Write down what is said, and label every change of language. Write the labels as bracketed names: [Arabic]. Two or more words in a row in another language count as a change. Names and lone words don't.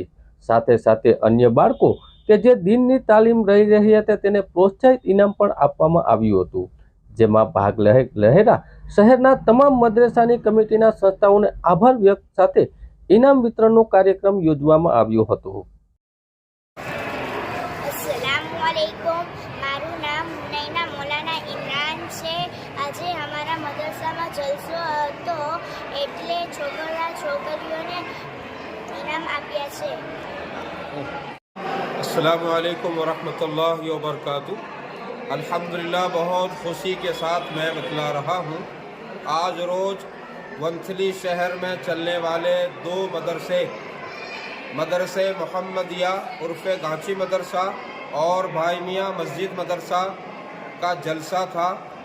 [Gujarati] સાથે સાથે અન્ય બાળકો કે જે દીનની તાલીમ રહી રહ્યા હતા તેને પ્રોત્સાહિત ઇનામ પણ આપવામાં આવ્યું હતું, જેમાં ભાગ લહેરા શહેરના તમામ મદ્રેસાની કમિટીના સંસ્થાઓને આભાર વ્યક્ત સાથે ઇનામ વિતરણનો કાર્યક્રમ યોજવામાં આવ્યો હતો। अस्सलामुअलैकुम, મારું નામ નૈના મૌલાના ઇમરાન છે। આજે અમારા મદરસામાં જલસો હતો એટલે છોકરીઓને ઇનામ આપ્યા છે। [Arabic] السلام عليكم ورحمة الله وبركاته. अल्हम्दुलिल्लाह, [Hindi] बहुत खुशी के साथ मैं बतला रहा हूँ, आज रोज़ वंथली शहर में चलने वाले 2 मदरसे मोहम्मदिया उर्फ़े घांची मदरसा और भाई मियाँ मस्जिद मदरसा का जलसा था।